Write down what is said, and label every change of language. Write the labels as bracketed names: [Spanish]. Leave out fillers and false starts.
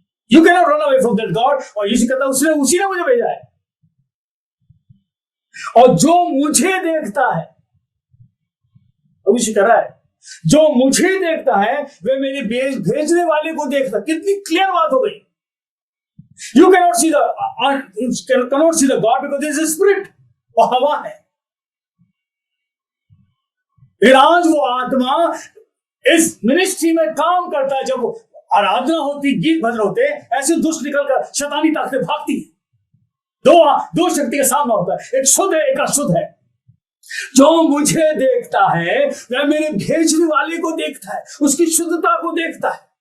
[English] You can not run away from that god. [Hindi] और यीशु कहता है उसी ने मुझे भेजा है, और जो मुझे देखता है, तो यीशु कह रहा है जो मुझे देखता है वह मेरे भेजने वाले को देखता। कितनी क्लियर बात हो गई। [English] You cannot see the God because there is a spirit, [Hindi] वो हवा है। फिर आज वो आत्मा इस मिनिस्ट्री में काम करता है। जब आराधना होती, गीत भजन होते, ऐसे दुष्ट निकलकर शैतानी ताकतें भागती है। दो शक्ति का सामना होता है, एक शुद्ध है, एक अशुद्ध है। जो मुझे देखता है वह मेरे भेजने वाले को देखता है, उसकी शुद्धता को देखता है।